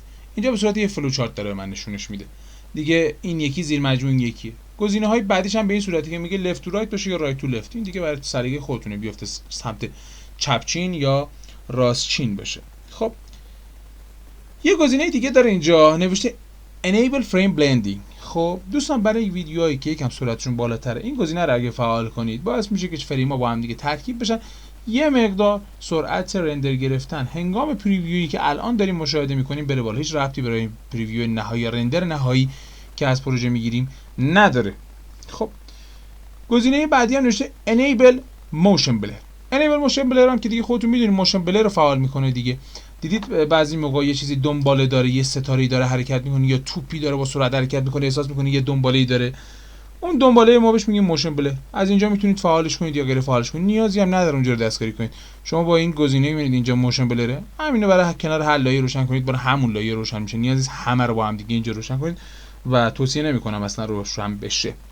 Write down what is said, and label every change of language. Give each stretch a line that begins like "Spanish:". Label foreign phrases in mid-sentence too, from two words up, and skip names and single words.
Persian: میبینید اینجا به صورت یه
English: flow chart
Persian: داره من نشونش میده دیگه. این یکی زیر مجموع این یکیه. گزینه های بعدیش هم به این صورتی که میگه
English: left to right
Persian: باشه یا
English: right to left.
Persian: این دیگه برای سلیقه خودتونه، بیفته سمت چپ چین یا راست چین باشه. خب یه گزینه دیگه داره اینجا نوشته
English: enable frame blending.
Persian: خب دوستان برای ویدیوهایی که یکم سرعتشون بالاتره این گزینه رو اگه فعال کنید باعث میشه که فریم‌ها با هم دیگه ترکیب بشن، یه مقدار سرعت رندر گرفتن هنگام پریویویی که الان داریم مشاهده میکنیم بره بالا. هیچ ربطی برای پریویو نهایی یا رندر نهایی که از پروژه میگیریم نداره. خب گزینه بعدی هم نوشته
English: enable motion blur. enable motion blur
Persian: هم که دیگه خودتون میدونید
English: motion blur
Persian: رو فعال میکنه دیگه. دیدید بعضی موقع یه چیزی دنباله داره، یه ستاره‌ای داره حرکت میکنه یا توپی داره با سرعت حرکت میکنه، احساس میکنه یه دنباله‌ای داره، اون دنباله ما بهش میگیم
English: motion blur.
Persian: از اینجا میتونید فعالش کنید یا غیر فعالش کنید، نیازی هم نداره اونجا رو دستکاری کنید. شما با این گزینه میبینید اینجا موشن بلره، همینو برای کنار هر لایه روشن کنید، برای همون لایه روشن میشه، نیازی نیست همه رو با هم دیگه اینجا روشن کنید و توصیه نمیکنم اصلا روشن بشه.